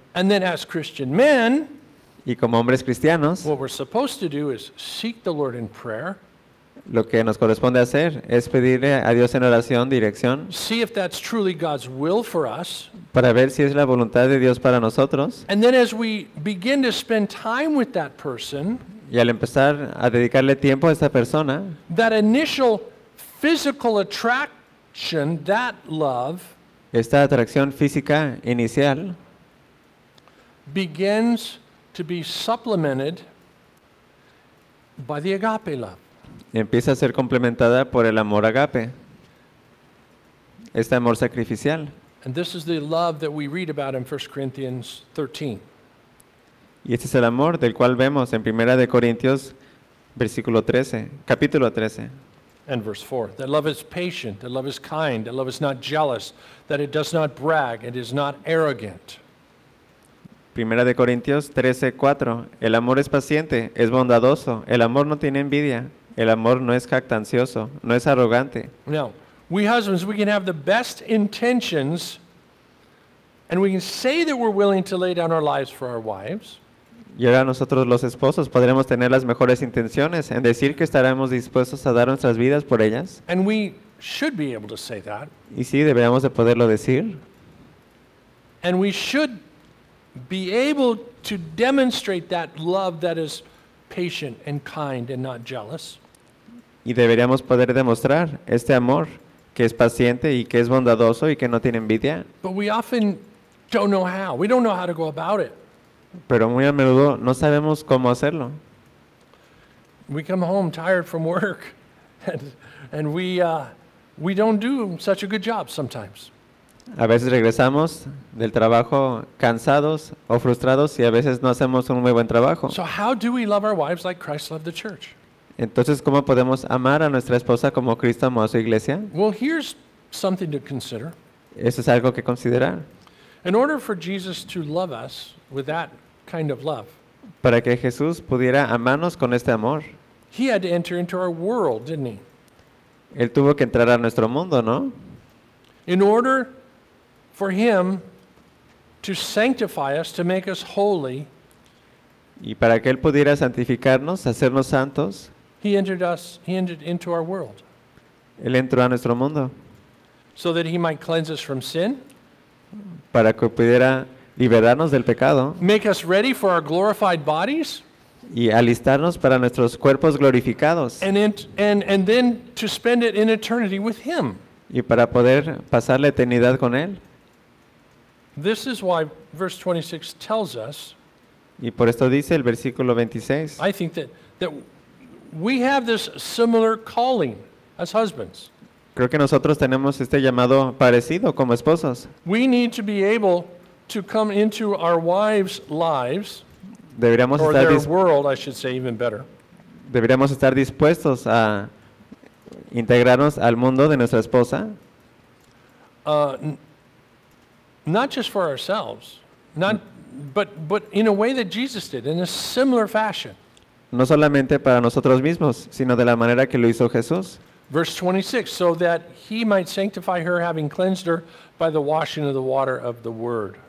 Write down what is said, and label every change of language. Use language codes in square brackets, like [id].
[en] And then as Christian men, [es] y como hombres cristianos, [en] what we're supposed to do is seek the Lord in prayer. [es] Lo que nos corresponde hacer es pedirle a Dios en oración dirección. [en] See if that's truly God's will for us. [es] Para ver si es la voluntad de Dios para nosotros. [en] And then as we begin to spend time with that person, [es] y al empezar a dedicarle tiempo a esta persona, [en] that initial physical attraction, that love, [es] esta atracción física inicial, [en] begins to be supplemented by the agape love. [es] Empieza a ser complementada por el amor agape. Este amor sacrificial. [en] And this is the love that we read about in 1 Corinthians 13. [es] Y este es el amor del cual vemos en Primera de Corintios, versículo 13, capítulo 13. [en] And verse 4. That love is patient, that love is kind, that love is not jealous, that it does not brag, it is not arrogant. [es] Primera de Corintios 13, 4. El amor es paciente, es bondadoso, el amor no tiene envidia, el amor no es jactancioso, no es arrogante. [en] Now, we husbands, we can have the best intentions and we can say that we're willing to lay down our lives for our wives. [es] Y ahora nosotros los esposos podremos tener las mejores intenciones en decir que estaremos dispuestos a dar nuestras vidas por ellas. [en] And we should be able to say that. [es] Y sí, deberíamos de poderlo decir. [en] And we should be able to demonstrate that love that is patient and kind and not jealous. [es] Y deberíamos poder demostrar este amor que es paciente y que es bondadoso y que no tiene envidia. [en] But we often don't know how. We don't know how to go about it. [es] Pero muy a menudo no sabemos cómo hacerlo. [en] We come home tired from work and we don't do such a good job sometimes. [es] A veces regresamos del trabajo cansados o frustrados y a veces no hacemos un muy buen trabajo. [en] So how do we love our wives like Christ loved the church? [es] Entonces, ¿cómo podemos amar a nuestra esposa como Cristo amó a su iglesia? [en] Well, here's something to consider. [es] Eso es algo que considerar. [en] In order for Jesus to love us with that kind of love. [es] Para que Jesús pudiera amarnos con este amor. [en] He had to enter into our world, didn't he? [es] Él tuvo que entrar a nuestro mundo, ¿no? [en] In order for him to sanctify us, to make us holy. [es] Y para que él pudiera santificarnos, hacernos santos. [en] He entered into our world. [es] Él entró a nuestro mundo. [en] So that he might cleanse us from sin. [es] Para que pudiera liberarnos del pecado. [en] Make us ready for our glorified bodies. [es] Y alistarnos para nuestros cuerpos glorificados. [en] And then to spend it in eternity with him. [es] Y para poder pasar la eternidad con él. [en] This is why verse 26 tells us. [es] Y por esto dice el versículo 26. [en] I think that we have this similar calling as husbands. [es] Creo que nosotros tenemos este llamado parecido como esposos. [en] We need to be able to come into our wives' lives. [es] Deberíamos [en] or [es] estar [en] their world, I should say, even better. [es] Deberíamos estar dispuestos a integrarnos al mundo de nuestra esposa. [en] Not just for ourselves, but in a way that Jesus did, in a similar fashion. [es] No solamente para nosotros mismos, sino de la manera que lo hizo Jesús. [en] Verse 26, so that he might sanctify her, having cleansed her by the washing of the water of the word.